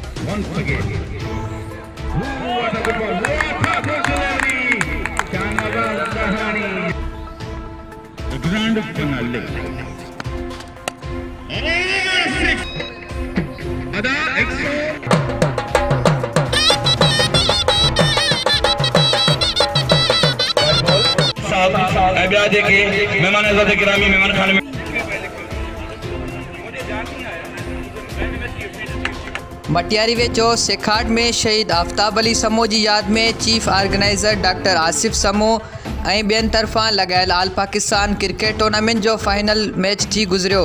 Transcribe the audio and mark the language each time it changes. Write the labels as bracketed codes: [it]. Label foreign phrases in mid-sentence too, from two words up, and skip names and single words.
[en] once again. What a good ball. What a personality. Shanabaz Sahani. The grand finale. Ada Exo. [ur] مہمانِ گرامی مہمان خانے میں [sd] मटियारी वेचो सेखाट में शहीद आफ्ताब अली समूह [ur] کی یاد میں [en] chief organizer [sd] डॉक्टर आसिफ समूह ऐं ॿियनि तरफ़ां लॻायल ऑल पाकिस्तान क्रिकेट टूर्नामेंट जो [en] final match [sd] थी गुज़रियो।